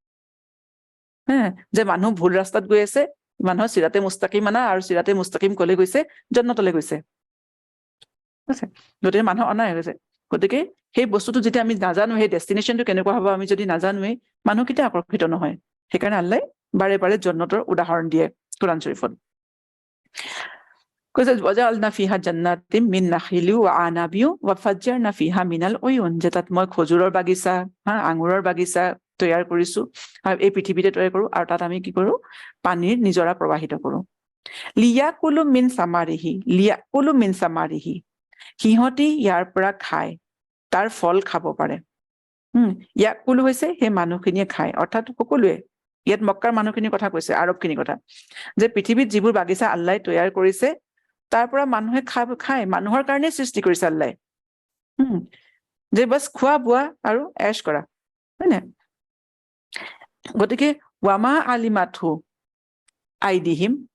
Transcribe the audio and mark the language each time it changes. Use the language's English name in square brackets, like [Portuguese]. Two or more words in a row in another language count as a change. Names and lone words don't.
[Assamese] যে মানুহ ভুল ৰাস্তাত গৈ আছে মানুহৰ [Arabic] صراط مستقيم [Assamese] আনা আৰু [Arabic] صراط مستقيم [Assamese] কলে গৈছে জন্নতলৈ গৈছে গতিকে মানুহ অনাই গৈছে গতিকে সেই বস্তুটো যেতিয়া আমি নাজানো সেই ডেষ্টিনেশ্যনটো কেনেকুৱা হ'ব আমি যদি নাজানোৱেই মানুহ কেতিয়া আকৰ্ষিত নহয় সেইকাৰণে আল্লাহে বাৰে বাৰে জন্নতৰ উদাহৰণ দিয়ে কোৰাণ শৰীফত কৈছে [Arabic] وجعلنا فيها جنات من نخيل وأعناب وفجرنا فيها من العيون [Assamese] যে তাত মই খজুৰৰ বাগিচা আঙুৰৰ বাগিচা তৈয়াৰ কৰিছো আৰু এই পৃথিৱীতে তৈয়াৰ কৰো আৰু তাত আমি কি কৰো পানীৰ নিজৰা প্ৰবাহিত কৰো [Arabic] ليأكلوا من ثمره [Assamese] সিহঁতি ইয়াৰ পৰা খায় তাৰ ফল খাব পাৰে ইয়াকুলু হৈছে সেই মানুহখিনিয়ে খায় অৰ্থাৎ সকলোৱে ইয়াত মক্কাৰ মানুহখিনিৰ কথা কৈছে আৰবখিনিৰ কথা যে পৃথিৱীত যিবোৰ বাগিচা আল্লাহে তৈয়াৰ কৰিছে তাৰ পৰা মানুহে খায় মানুহৰ কাৰণে সৃষ্টি কৰিছে আল্লাহে যে বাছ খোৱা বোৱা আৰু এশ কৰা হয় নে গতিকে [Arabic] وما عملته أيديهم